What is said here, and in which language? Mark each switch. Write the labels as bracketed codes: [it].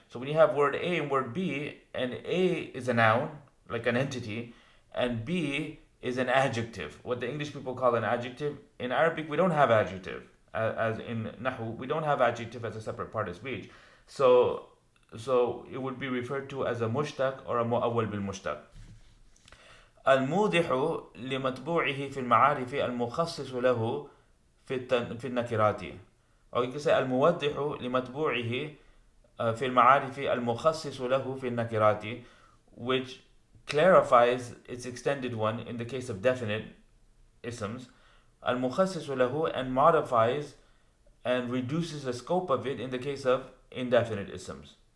[en] So when you have word A and word B, and A is a noun, like an entity, and B is an adjective, what the English people call an adjective. In Arabic, we don't have adjective. As in Nahu, we don't have adjective as a separate part of speech. So So it would be referred to as a mushtaq or a mu'awwal bil mushtaq. [ar] الموضح لمتبوعه في المعارف المخصص له في النكرات. [en] Or you can say [ar] الموضح لمتبوعه في المعارف المخصص له في النكرات, [en] which clarifies its extended one in the case of definite isms, [ar] المخصص له, [en] and modifies and reduces the scope of it in the case of indefinite isms.